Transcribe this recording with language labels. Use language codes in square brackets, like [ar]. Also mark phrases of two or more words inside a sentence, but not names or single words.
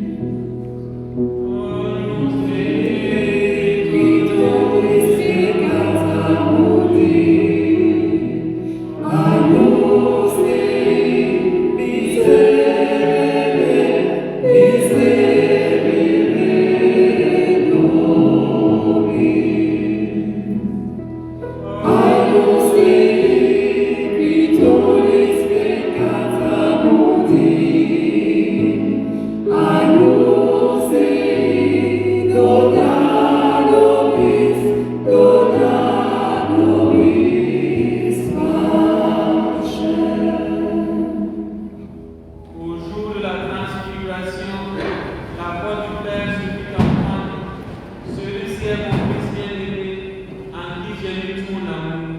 [la] Agnus Dei, qui tollis peccata mundi, Agnus Dei, miserere, miserere nobis. Agnus Dei, qui tollis peccata mundi, Agnus Dei, dona nobis [fr] Au jour de la transfiguration, la voix du Père se fit entendre. Celui-ci est mon Fils bien-aimé, en qui j'ai mis tout mon amour.